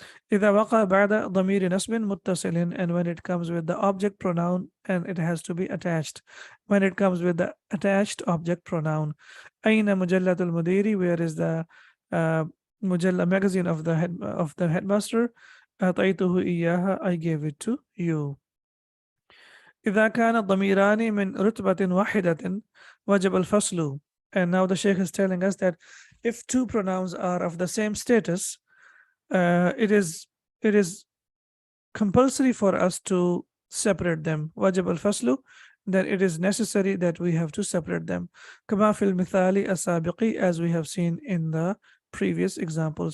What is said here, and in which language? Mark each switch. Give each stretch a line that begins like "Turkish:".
Arabic: إذا وقع بعد ضمير نصب متصل,
English: and when it comes with the object pronoun and it has to be attached. When it comes with the attached object pronoun.
Arabic: أين مجلة المدير,
English: where is the mujalla magazine of the headmaster?
Arabic: أعطيته إياها,
English: I gave it to you.
Arabic: إذا كان الضميران من رتبة واحدة وجب الفصل.
English: And now the Sheikh is telling us that if 2 pronouns are of the same status, it is compulsory for us to separate them.
Arabic: Wajib al-faslu,
English: then it is necessary that we have to separate them.
Arabic: Kama fil mithali as-sabiqi,
English: as we have seen in the previous example.